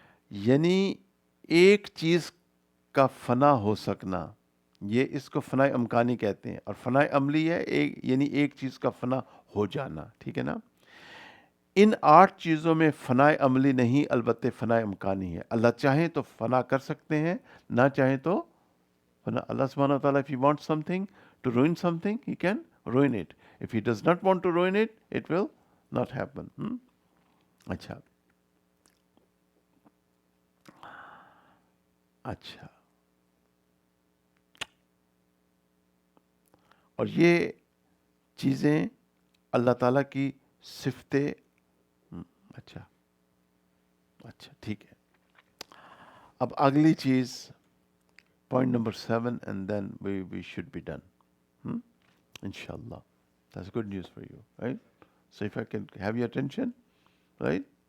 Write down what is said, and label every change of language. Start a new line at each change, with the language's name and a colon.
Urdu: یعنی ایک چیز کا فنا ہو سکنا, یہ اس کو فنائے امکانی کہتے ہیں, اور فنائے عملی ہے یعنی ایک چیز کا فنا ہو جانا. ٹھیک ہے نا. ان 8 چیزوں میں فنائے عملی نہیں, البتہ فنائے امکانی ہے. اللہ چاہیں تو فنا کر سکتے ہیں, نہ چاہیں تو فنا.
English: اللہ سبحانہ و تعالیٰ if he wants something to ruin something, he can ruin it. If he does not want to ruin it, it will not happen.
Urdu: اچھا, اچھا, اور یہ چیزیں اللہ تعالیٰ کی صفتیں. اچھا, اچھا, ٹھیک ہے. اب اگلی چیز,
English: point number 7, and then we should be done. Inshallah. That's good news for you, right? So if I can have your attention, right?